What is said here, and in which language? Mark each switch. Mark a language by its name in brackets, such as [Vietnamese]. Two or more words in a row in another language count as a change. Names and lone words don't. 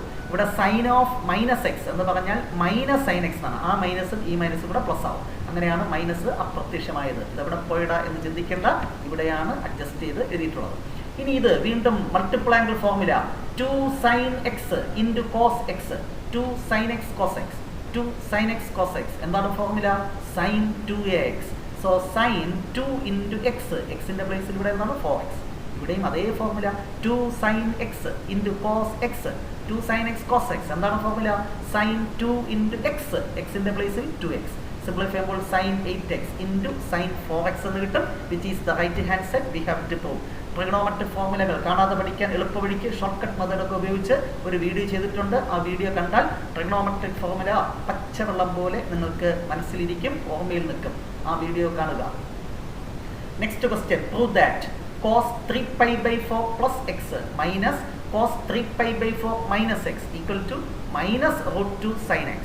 [Malayalam] ഇവിടെ [English] sine of [Malayalam] -x എന്ന് പറഞ്ഞാൽ -sin x എന്നാണ്. ആ മൈനസും ഈ മൈനസും കൂടെ പ്ലസ് ആവും. അങ്ങനെയാണ് മൈനസ് അപ്രത്യക്ഷമായത്. ഇതെവിടെ പോയിടാ എന്ന് ചിന്തിക്കേണ്ട, ഇവിടെയാണ് അഡ്ജസ്റ്റ് ചെയ്ത് എഴുതിയിട്ടുള്ളത്. ഇനി ഇത് വീണ്ടും [English] multiple angle formula [Malayalam] 2 sin x ഇൻറ്റു cos x, 2 sin x cos x, 2 sin x cos x. എന്താണ് ഫോർമുല? sin 2x. സോ sin 2 ഇൻറ്റു എക്സ്, എക്സിൻ്റെ പ്ലേസിൽ ഇവിടെ എന്താണ് 4x. ഇവിടെയും അതേ ഫോർമുല 2 sin x ഇൻറ്റു cos x, 2 sin x cos x. എന്താണ് ഫോർമുല? sin 2 ഇൻറ്റു എക്സ്, എക്സിൻ്റെ പ്ലേസിൽ 2x. സിംപ്ലിഫൈ ചെയ്യുമ്പോൾ sin 8x ഇൻറ്റു sin 4x എന്ന് കിട്ടും, [English] which is the right hand side. we have to prove. [Malayalam] ട്രിഗണോമെട്രിക് ഫോർമുലകൾ കാണാതെ പഠിക്കാൻ എളുപ്പവഴിക്ക് [English] short cut [Malayalam] മെത്തേഡൊക്കെ ഉപയോഗിച്ച് ഒരു വീഡിയോ ചെയ്തിട്ടുണ്ട്. ആ വീഡിയോ കണ്ടാൽ ട്രിഗണോമെട്രിക് ഫോർമുല പച്ചവെള്ളം പോലെ നിങ്ങൾക്ക് മനസ്സിലിരിക്കും, ഓർമ്മയിൽ നിൽക്കും. ആ വീഡിയോ കാണുക. [English] next question, prove that cos 3π/4 plus x minus cos 3π/4 minus x equal to -√2 sin x.